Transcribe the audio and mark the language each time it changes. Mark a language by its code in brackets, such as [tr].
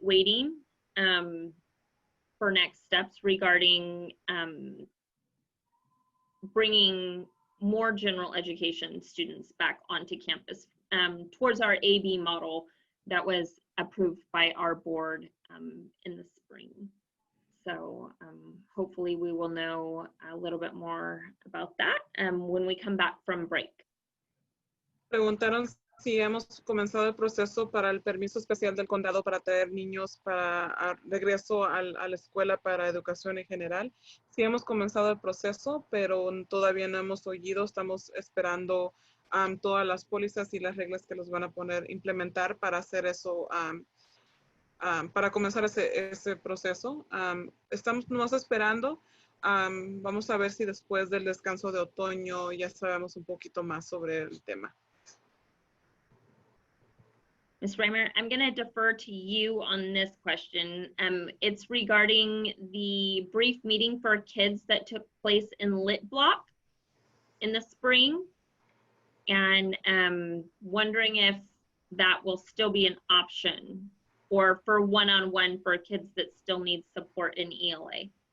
[en] Waiting for next steps regarding bringing more general education students back onto campus towards our AB model that was approved by our board in the spring. So hopefully we will know a little bit more about that when we come back from break. [es] Preguntaron si hemos comenzado el proceso para el permiso especial del condado para traer niños para regreso a la escuela para educación en general. Sí hemos comenzado el proceso, pero todavía no hemos oído. Estamos esperando todas las pólizas y las reglas que los van a implementar para hacer eso, para comenzar ese proceso. Estamos nomás esperando. Vamos a ver si después del descanso de otoño ya sabemos un poquito más sobre el tema. [en] Ms. Reimer, I'm going to defer to you on this question. It's regarding the brief meeting for kids that took place in Lit Block in the spring, and wondering if that will still be an option or for one-on-one for kids that still need support in ELA.